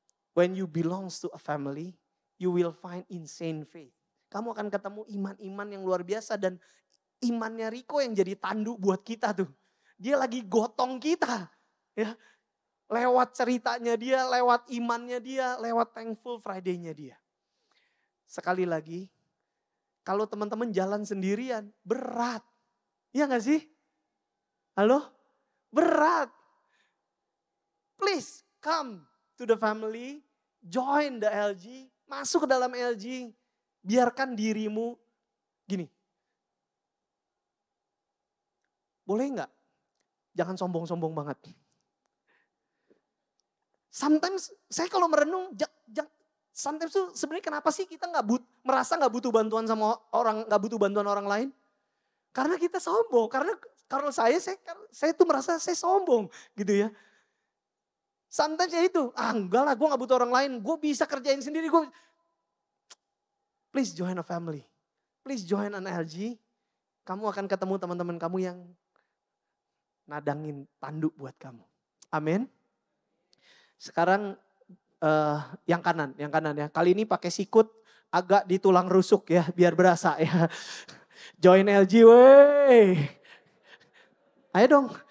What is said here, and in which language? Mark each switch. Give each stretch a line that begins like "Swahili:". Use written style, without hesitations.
English: When you belongs to a family, you will find insane faith.
Indonesian: Kamu akan ketemu iman-iman yang luar biasa dan imannya Riko yang jadi tanduk buat kita tuh. Dia lagi gotong kita. Ya. Lewat ceritanya dia, lewat imannya dia, lewat Thankful Friday-nya dia. Sekali lagi, kalau teman-teman jalan sendirian, berat. Iya gak sih? Halo? Berat.
English: Please come to the family, join the LG,
Indonesian: masuk ke dalam LG, biarkan dirimu gini. Boleh gak? Jangan sombong-sombong banget. Sometimes saya kalau merenung, sometimes tuh sebenarnya kenapa sih kita merasa gak butuh bantuan sama orang, gak butuh bantuan orang lain? Karena kita sombong, karena kalau saya tuh merasa saya sombong gitu ya. Sometimes ya itu, enggak lah gue gak butuh orang lain, gue bisa kerjain sendiri.
English: Please join a family, please join an LG.
Indonesian: Kamu akan ketemu teman-teman kamu yang nadangin tanduk buat kamu. Amin. Sekarang yang kanan ya. Kali ini pakai sikut agak di tulang rusuk ya, biar berasa ya.
English: Join LG
Indonesian: wey. Ayo dong.